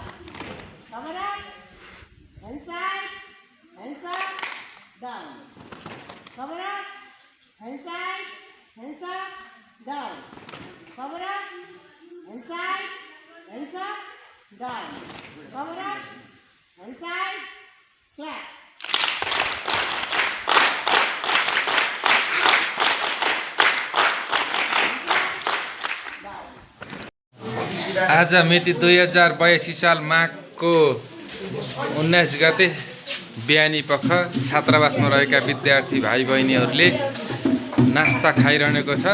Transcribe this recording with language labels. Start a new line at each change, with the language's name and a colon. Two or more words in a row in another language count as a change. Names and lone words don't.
English: Cover up. Inside, down. Cover up. Inside, down. Cover up. Inside, down. Cover up. Inside, flat.
Nepali: आज मिति 2082 साल माघको 19 गते बिहानी पख छात्रावासमा रहेका विद्यार्थी भाइ बहिनीहरूले नास्ता खाइरहेको छ।